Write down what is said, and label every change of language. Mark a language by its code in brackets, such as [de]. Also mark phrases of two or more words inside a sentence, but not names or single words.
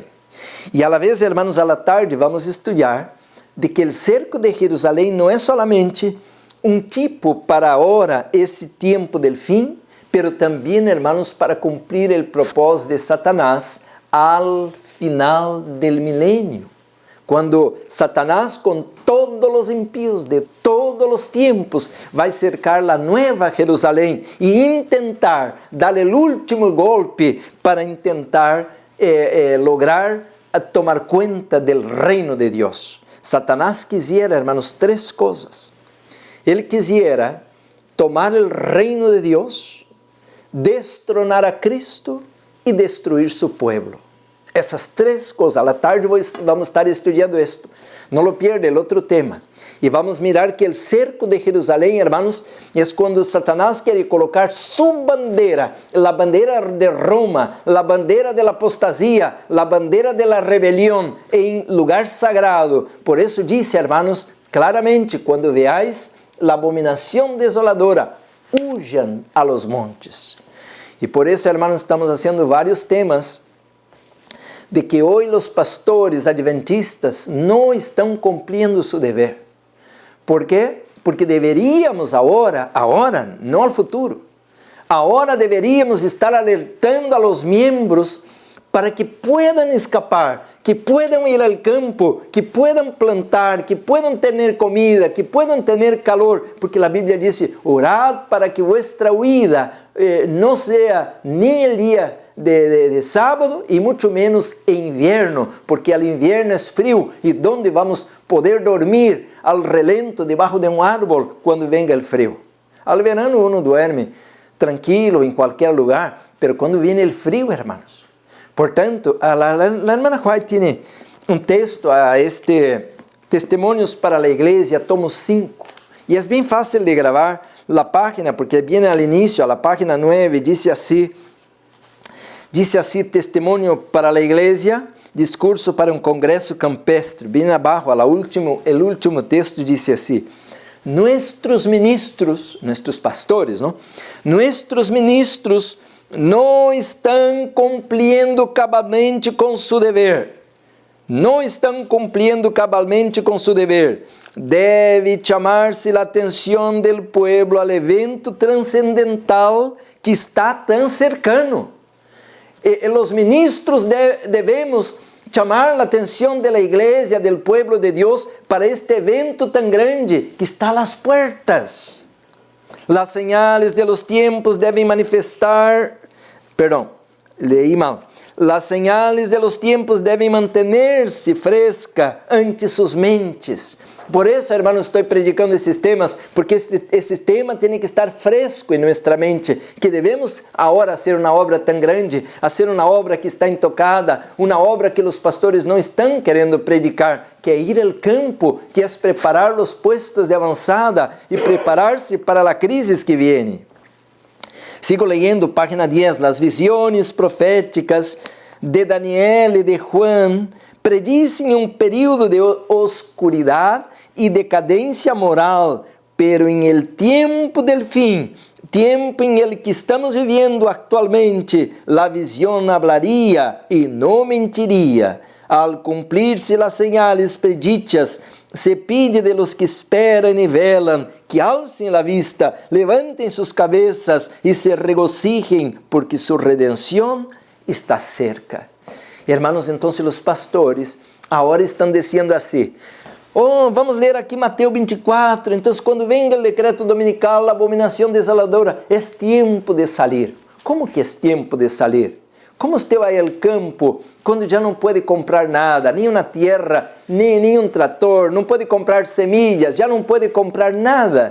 [es] Y a la vez, hermanos, a la tarde vamos a estudiar de que el cerco de Jerusalén no es solamente un tipo para ahora, ese tiempo del fin, pero también, hermanos, para cumplir el propósito de Satanás al final del milenio. Cuando Satanás, con todos los impíos de todo [pt] todos os tempos, vai cercar a Nova Jerusalém e tentar dar o último golpe para tentar lograr tomar conta do reino de Deus. [es] Satanás quisiera, hermanos, [pt] três coisas. Ele quisiera tomar o reino de Deus, destronar a Cristo e destruir [es] su pueblo. [pt] Essas três coisas. À tarde vamos estar estudando isto. [es] Não lo pierda, el outro tema. [pt] E vamos mirar que o cerco de Jerusalém, hermanos, é quando Satanás quer colocar sua bandeira, a bandeira de Roma, a bandeira da apostasia, a bandeira da rebelião, em lugar sagrado. Por isso disse, hermanos, claramente, quando veáis a abominação desoladora, [es] huyan a los montes. [pt] E por isso, hermanos, estamos fazendo vários temas de que hoje os pastores adventistas não estão cumprindo seu dever. ¿Por quê? Porque deveríamos agora, não ao futuro, agora deveríamos estar alertando [es] a los miembros para que puedan escapar, que puedan ir al campo, que puedan plantar, que puedan tener comida, que puedan tener calor, porque [pt] a Bíblia diz, [es] orad para que vuestra huida [pt] não seja nem el dia de sábado e muito menos em inverno, porque o inverno é frio e onde vamos poder dormir [es] al relento [pt] debaixo de um árbol quando venga o frio. [es] Al verano uno duerme tranquilo [pt] em qualquer lugar, [es] pero quando viene o frio, hermanos. [pt] Portanto, a hermana White tem um texto a Testemunhos para a Igreja, tomo 5, e é bem fácil de gravar a página, [es] porque viene al inicio, a la página 9, dice así, [pt] Testemunho para a Igreja, discurso para um congresso campestre. Bem abaixo, o último texto diz assim: [es] Nuestros ministros, nuestros pastores, ¿no? Nuestros ministros [pt] não estão cumprindo cabalmente com seu dever. Não estão cumprindo cabalmente com seu dever. Deve chamar-se a atenção do povo ao evento transcendental que está tão cercano. Os ministros devemos chamar a atenção da igreja, do povo de Deus, para este evento tão grande que está às portas. As [es] señales de los tiempos [pt] devem manifestar, [es] leí mal. [pt] As [es] señales de los tiempos [pt] devem manter-se fresca ante suas mentes. Por isso, hermanos, estou predicando esses temas, porque esse tema tem que estar fresco em nossa mente, que devemos agora fazer uma obra tão grande, fazer uma obra que está intocada, uma obra que os pastores não estão querendo predicar, que é ir ao campo, que é preparar os puestos de avançada e preparar-se para a crise que vem. [es] Sigo leyendo, [pt] página 10, as visões proféticas de Daniel e de Juan predicem um período de oscuridade e decadência moral, pero em [es] el tiempo del [pt] fim, tempo em el que estamos vivendo atualmente, a visão hablaria e não mentiria. [es] Al cumprir-se las señales predichas, se pide de los que esperan y velan, que alcen la vista, levanten sus cabezas y se regocijen, porque su redención está cerca. Hermanos, entonces los pastores [pt] agora estão dizendo assim: vamos ler aqui Mateus 24, então quando venga o decreto dominical, a abominação desoladora, é tempo de sair. Como que é tempo de sair? Como você vai ao campo quando já não pode comprar nada, nem uma terra, nem um trator, não pode comprar semillas, já não pode comprar nada?